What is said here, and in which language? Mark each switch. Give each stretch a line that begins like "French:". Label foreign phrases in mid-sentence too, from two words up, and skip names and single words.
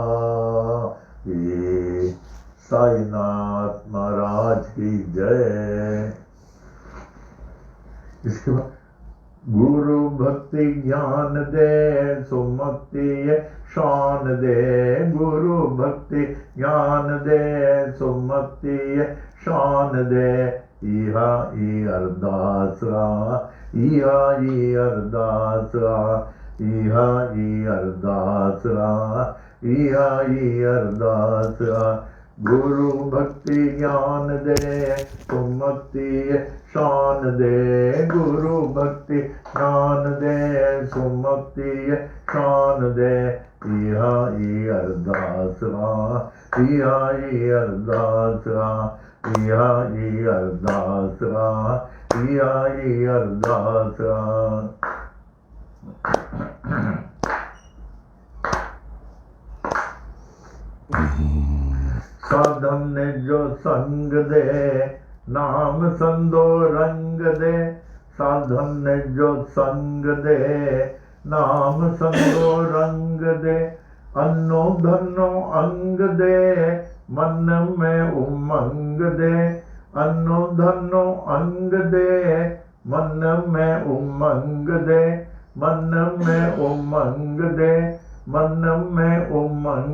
Hindi: साईनाथ महाराज की जय।
Sindhi: इसके बाद गुरु भक्ति ज्ञान दे, सुमति शान दे, गुरु भक्ति ज्ञान दे, सुमति शान दे, इहा ई अरदासा, इहा ई अरदासा, इहा ई अरदासा, इहा ई अरदासा, गुरु भक्ति ज्ञान दे, सुमति शान दे, गुरु भक्ति ज्ञान दे, सुमति शान दे, इहा ई अरदासा, इहा ई अरदासा, इहा ई अरदासा, इहा ई अरदासा। साधन ने जो संग दे, नाम संदो रंग दे, साधन ने जो संग दे, नाम संदो रंग दे, अन्नो धनो अंग दे, मन में उमंग दे, अन्नो धनो अंग दे, मन में उमंग दे, मन में उमंग दे, मन में उमंग